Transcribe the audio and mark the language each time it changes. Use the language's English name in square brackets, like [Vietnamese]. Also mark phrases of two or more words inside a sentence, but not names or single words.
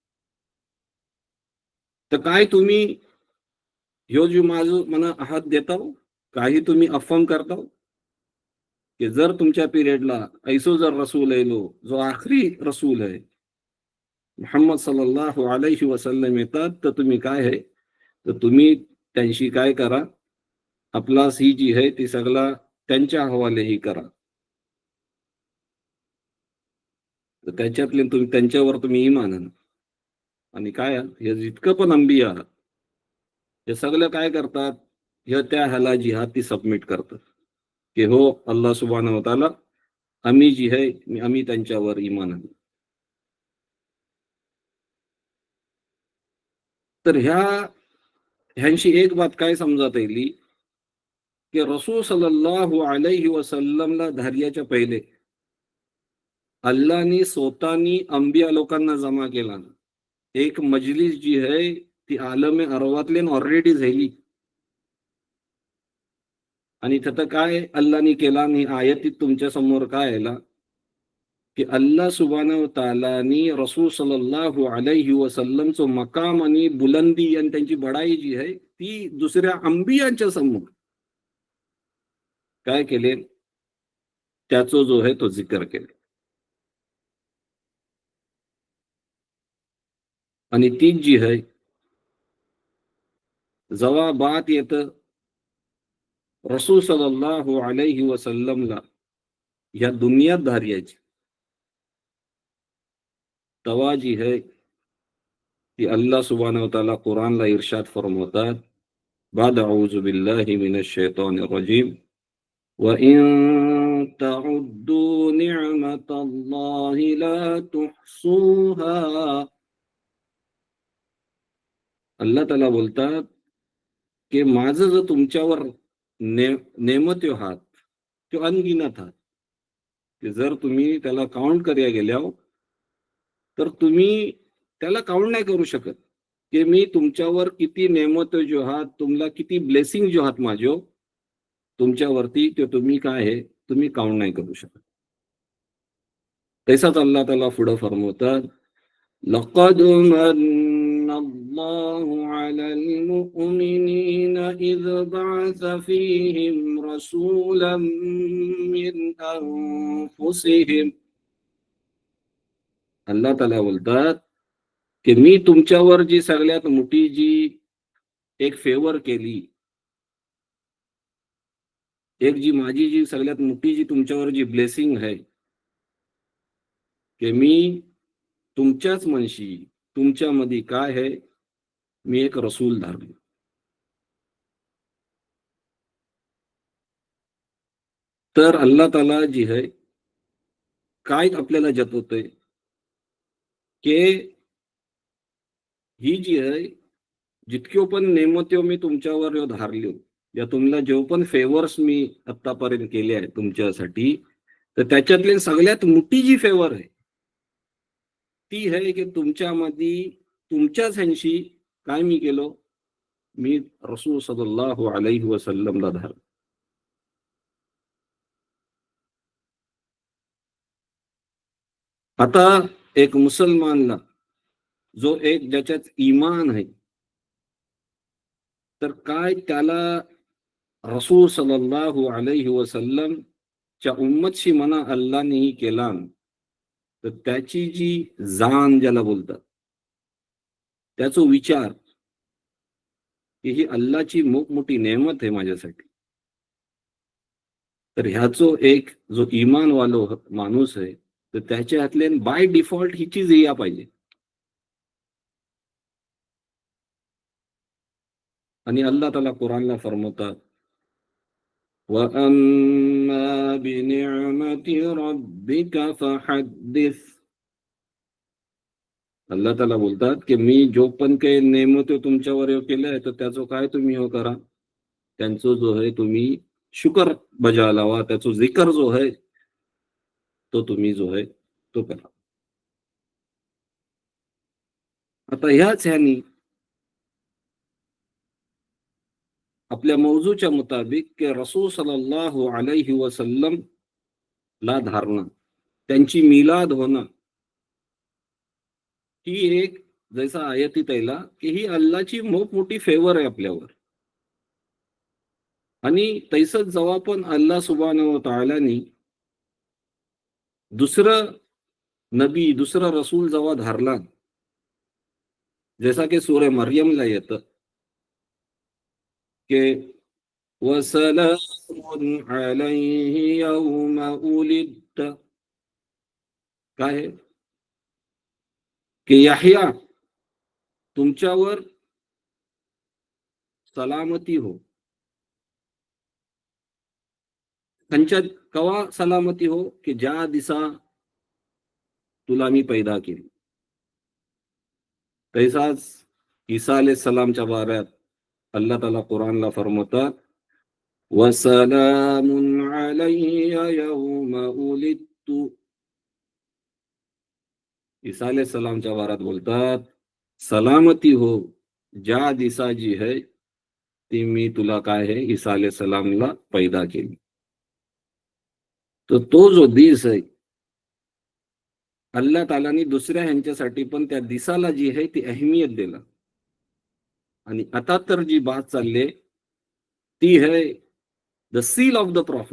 [Marathi] तर काय तुम्ही ह्यो जो माझं मना अहद देता काही तुम्ही अफर्म करता की जर तुमच्या पिरियडला ऐसो जर रसूल येलो जो आखरी रसूल आहे मुहम्मद [Arabic] صلى الله عليه وسلم [Marathi] येतात तर तुम्ही काय आहे तर तुम्ही त्यांशी काय करा आपला ही जी आहे ती सगळा त्यांच्या हवाले ही करा. तर त्याच्यातले तुम्ही त्यांच्यावर तुम्ही इमान आणा. आणि काय हे जितकं पण अंबिया हे सगळं काय करतात ह्या त्या ह्याला जी हा ती सबमिट करतात की हो अल्लाह [Arabic] سبحانه وتعالى [Marathi] आम्ही जी आहे आम्ही त्यांच्यावर ईमान आणू. तर ह्यांशी एक बात काय समजता येईल की रसूल [Arabic] صلى الله عليه وسلم [Marathi] धैर्याच्या पहिले अल्लाहनी स्वतःनी अंबिया लोकांना जमा केला. एक मजलिस जी आहे ती आलमे अरवातले ऑलरेडी झाली. आणि तिथं काय अल्लाहनी केला आणि आयतीत तुमच्या समोर काय आला की अल्लाह [Arabic] سبحانه وتعالى [Marathi] रसूल [Arabic] صلى الله عليه وسلم [Marathi] मकाम आणि बुलंदी आणि त्यांची बडाई जी आहे ती दुसऱ्या अंबियांच्या समोर काय केले, त्याचा जो आहे तो जिकर केले. आणि तीच जी आहे जेव्हा बात येतं रसूल [Arabic] صلى الله عليه وسلم [Marathi] या दुनियात धार्याची तवा जी है ती अल्लाह [Arabic] سبحانه وتعالى [Marathi] कुरानला इरशाद फरमावतात बाद [Arabic] أعوذ بالله من الشيطان الرجيم وإن تعدوا نعمة الله لا تحصوها. [Marathi] अल्लाह ताला बोलतात की माझं जर तुमच्यावर नेमत्यो हात तो अनगिनत हात की जर तुम्ही त्याला काउंट करायला गेल्यावर तर तुम्ही त्याला काउंट नाही करू शकत की मी तुमच्यावर किती नेमत जो आहात, तुम्हाला किती ब्लेसिंग जो आहात माझ्यो तुमच्यावरती ते तुम्ही काय आहे तुम्ही काउंट नाही करू शकत. तसाच अल्लाह ताला पुढे फरमावतात [Arabic] لقد من الله على المؤمنين إذ بعث فيهم رسولا من أنفسهم. [Marathi] अल्लाह ताला बोलतात की मी तुमच्यावर जी सगळ्यात मोठी जी एक फेवर केली, एक जी माझी जी सगळ्यात मोठी जी तुमच्यावर जी ब्लेसिंग आहे की मी तुमच्याच मनशी तुमच्यामध्ये काय आहे मी एक रसूल धारलो. तर अल्लाह ताला जी आहे काय आपल्याला जतवतोय की ही जी आहे जितक्यो पण नेमत्यो मी तुमच्यावर धारल्यो या तुम्हाला जेव पण फेवर्स मी आतापर्यंत केले आहे तुमच्यासाठी तर त्याच्यातली सगळ्यात मोठी जी फेवर आहे ती आहे की तुमच्यामध्ये तुमच्याच ह्यांशी काय मी केलो मी रसूल [Arabic] صلى الله عليه وسلم [Marathi] धारलो. आता एक मुसलमानला जो एक ज्याच्यात ईमान आहे तर काय त्याला रसूल [Arabic] صلى الله عليه وسلم [Marathi] च्या उम्मतशी मना अल्लाहनेही केला तर त्याची जी जान ज्याला बोलतात त्याचा विचार ही अल्लाहची मोठी नेमत आहे माझ्यासाठी. तर ह्याचो एक जो ईमान वालो माणूस आहे तर त्याच्या हातले [English] by default [Marathi] ही चीज या पाहिजे. आणि अल्लाह ताला कुरानला फरमावतात [Arabic] وأما بنعمة ربك فحدث. [Marathi] अल्लाह ताला बोलतात की मी जो पण काही नेमतो तुमच्यावर केलंय तर त्याचं काय तुम्ही हो करा त्यांचं जो आहे तुम्ही शुकर बजा लावा त्याचा जिकर जो आहे तो तुम्ही जो आहे तो करा. आता ह्याच ह्यानी आपल्या मौजूच्या मुताबिक के रसूल [Arabic] صلى الله عليه وسلم [Marathi] ला धारणं त्यांची मिलाद होणं ही एक जैसा आयतीत आयला की ही अल्लाची मोठी फेवर आहे आपल्यावर. आणि तैसच जेव्हा पण अल्लाह [Arabic] سبحانه وتعالى [Marathi] दुसरं नबी दुसरा रसूल जेव्हा धारला जैसा की सूर्य मरियमला येतं की [Arabic] وسلام عليه يوم ولد [Marathi] काय आहे की याह्या तुमच्यावर सलामती हो खंच्या कवा सलामती हो की ज्या दिसा तुला मी पैदा केली. तैसाच ईसा सलामच्या बाऱ्यात अल्लाह ताला कुरानला फरमवतात, [Arabic] وسلام علي يوم ولدت. [Marathi] ईसा सलामच्या बाऱ्यात बोलतात, सलामती हो ज्या दिसा जी है ती मी तुला काय है ईसा सलामला पैदा केली. तर तो जो दिस आहे अल्लाह तालानी दुसऱ्या ह्यांच्यासाठी पण त्या दिसाला जी आहे ती अहमियत दिला. आणि आता तर जी बात चालली ती है [English] the seal of the prophet.